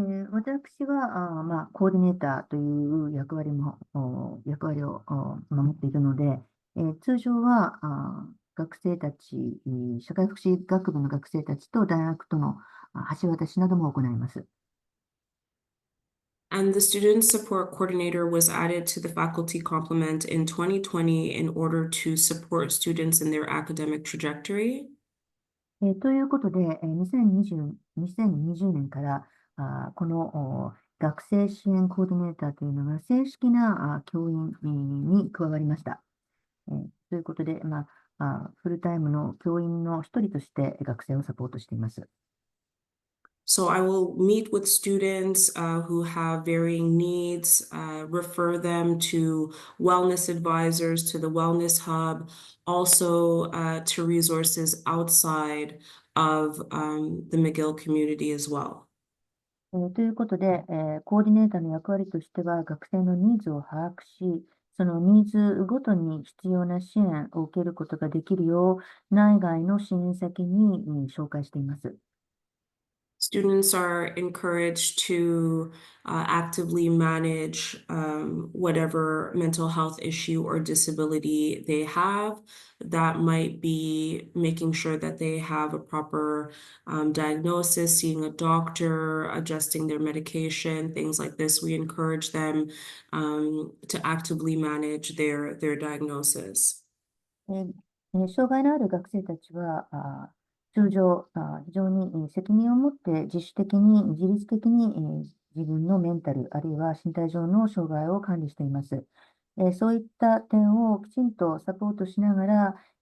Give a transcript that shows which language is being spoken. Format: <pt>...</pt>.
<ja>私は、コーディネーターという役割を守っているので、通常は学生たち、社会福祉学部の学生たちと大学との橋渡しなども行います。</ja> <en>And the student support coordinator was added to the faculty complement in 2020 in order to support students in their academic trajectory.</en> <ja>ということで、2020年からこの学生支援コーディネーターというのが正式な教員に加わりました。ということで、フルタイムの教員の一人として学生をサポートしています。</ja> <en>So I will meet with students who have varying needs, refer them to wellness advisors, to the wellness hub, also to resources outside of the McGill community as well.</en> <ja>ということで、コーディネーターの役割としては、学生のニーズを把握し、そのニーズごとに必要な支援を受けることができるよう、内外の支援先に紹介しています。</ja> <en>Students are encouraged to actively manage whatever mental health issue or disability they have. That might be making sure that they have a proper diagnosis, seeing a doctor, adjusting their medication, things like this. We encourage them to actively manage their diagnosis.</en> <ja>障害のある学生たちは、通常、非常に責任を持って自主的に、自律的に自分のメンタル、あるいは身体上の障害を管理しています。そういった点をきちんとサポートしながら、</ja>